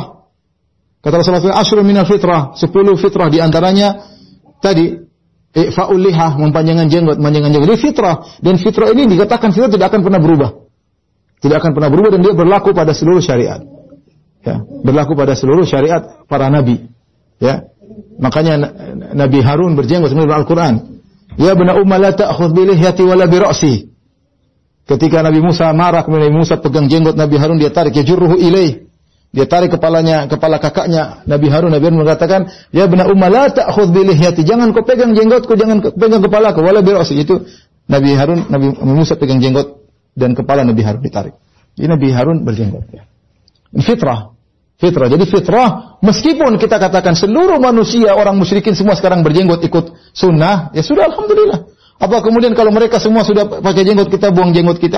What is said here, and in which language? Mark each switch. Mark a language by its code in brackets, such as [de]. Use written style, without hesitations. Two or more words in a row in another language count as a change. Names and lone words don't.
[id] Kata Rasulullah SAW, [ar] من الفطرة, [id] 10 fitrah di antaranya tadi [ar] إعفاء اللحية, [id] memanjangkan jenggot. Ini fitrah, dan fitrah ini dikatakan fitrah tidak akan pernah berubah. Tidak akan pernah berubah, dan dia berlaku pada seluruh syariat. Ya, berlaku pada seluruh syariat para nabi. Ya. Makanya Nabi Harun berjenggot sebenarnya Al-Qur'an. [ar] يا ابن أم لا تأخذ بلحيتي ولا برأسي. [id] Ketika Nabi Musa marah, kemudian Nabi Musa pegang jenggot Nabi Harun, dia tarik, [ar] يجره إليه. [id] Dia tarik kepala kakaknya Nabi Harun. Nabi Harun mengatakan, [ar] يا ابن أم لا تأخذ بلحيتي. [id] Jangan kau pegang jenggotku, jangan kau pegang kepalaku, [ar] ولا برأسي. [id] Itu Nabi Musa pegang jenggot dan kepala Nabi Harun ditarik. Jadi Nabi Harun berjenggot. Fitrah. Jadi fitrah, meskipun kita katakan seluruh manusia, orang musyrikin semua sekarang berjenggot ikut sunnah, ya sudah alhamdulillah. Apa kemudian kalau mereka semua sudah pakai jenggot, kita buang jenggot kita?